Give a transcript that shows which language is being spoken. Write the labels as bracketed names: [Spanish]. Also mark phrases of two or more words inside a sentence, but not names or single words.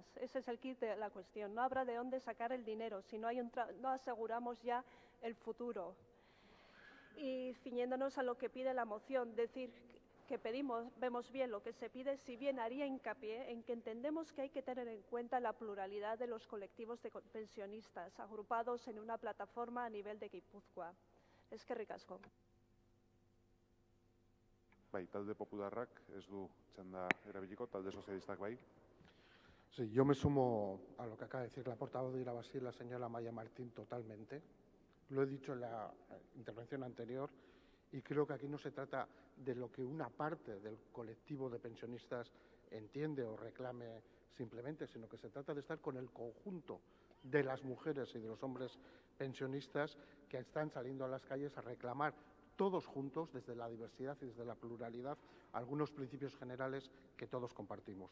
[Spanish] Ese es el kit de la cuestión. No habrá de dónde sacar el dinero si no aseguramos ya el futuro. Y ciñéndonos a lo que pide la moción, decir que vemos bien lo que se pide, si bien haría hincapié en que entendemos que hay que tener en cuenta la pluralidad de los colectivos de pensionistas agrupados en una plataforma a nivel de Guipúzcoa. [Basque] Eskerrik asko. Bai, talde popularrak ez du txanda erabiliko, talde sozialistak bai. [Spanish] Sí, yo me sumo a lo que acaba de decir la portavoz de Irabasí, la señora Maya Martín, totalmente. Lo he dicho en la intervención anterior y creo que aquí no se trata de lo que una parte del colectivo de pensionistas entiende o reclame simplemente, sino que se trata de estar con el conjunto de las mujeres y de los hombres pensionistas que están saliendo a las calles a reclamar todos juntos, desde la diversidad y desde la pluralidad, algunos principios generales que todos compartimos.